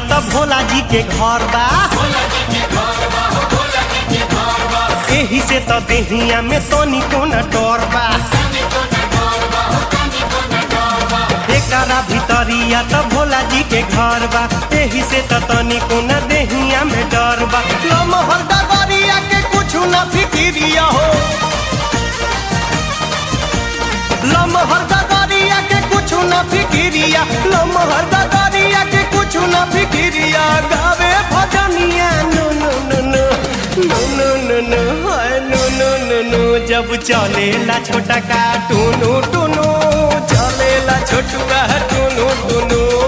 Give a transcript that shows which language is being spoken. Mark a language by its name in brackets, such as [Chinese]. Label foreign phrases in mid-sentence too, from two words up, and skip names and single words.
[Bhojpuri] त भोला जी के घर बा एही से त देहिया में तनी कोना डर बा एकरा भितरिया त भोला जी के घर बा एही से त तनी कोना देहिया में डर बा लमहर डगरिया के कुछु ना फिकिरिया हो लमहर डगरिया के कुछु ना फिकिरिया लमहर डगरिया के कुछु ना फिकिरिया गावे भजनिया [English] no no no no no no no no [Bhojpuri] हाय [English] no no no no [Bhojpuri] जब चलेला छोटा का टुनु टुनु चलेला छोटुआ टुनु टुनु